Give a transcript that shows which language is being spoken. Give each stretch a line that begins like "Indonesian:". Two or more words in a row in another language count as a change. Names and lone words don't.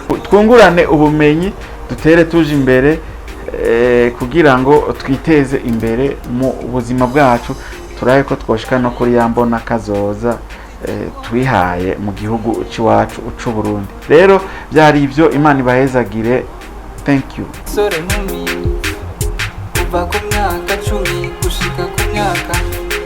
Rundi: Twungurane ubumenyi, dutere tuje imbere kugira ngo twiteze imbere mu buzima bwacu, turaye ko twoshika no kuri yambona kazoza twihaye mu gihugu ciwacu c'u Burundi. Rero byari ibyo, Imana ibahezagire.
English: Thank you.
Rundi: Sore nkumi kuva ku myaka 10 gushika ku myaka